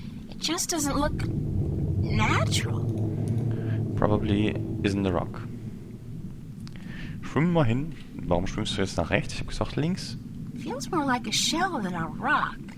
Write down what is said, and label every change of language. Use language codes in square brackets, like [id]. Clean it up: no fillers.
[en] It just doesn't look natural. Probably isn't the rock. [de] Schwimmen wir hin. Warum schwimmst du jetzt nach rechts? Ich habe gesagt links. [en] Feels more like a shell than a rock.